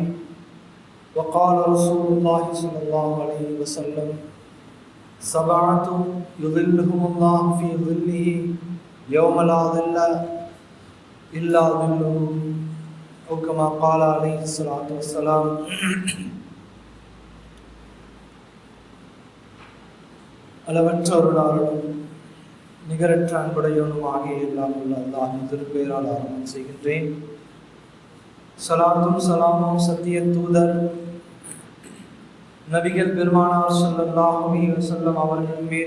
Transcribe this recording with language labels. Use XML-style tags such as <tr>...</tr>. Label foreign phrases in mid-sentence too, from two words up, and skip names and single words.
<ar>وقال رسول الله صلى الله عليه وسلم: سبعة يظلهم الله في ظله يوم لا ظل إلا ظله، أو كما قال عليه الصلاة والسلام.</ar> <ta>அளவற்ற அருளாளனும் நிகரற்ற அன்புடையவனும் ஆகிய எல்லாம் உள்ள அல்லாஹ்வின் திருப்பெயரால் ஆரம்பம் செய்கின்றேன். ஸலாத்தும் ஸலாமும் சத்திய தூதர் நபிகள் பெருமானார்</ta> <ar>صلى الله عليه وسلم</ar> <ta>அவர்கள் மீது,</ta>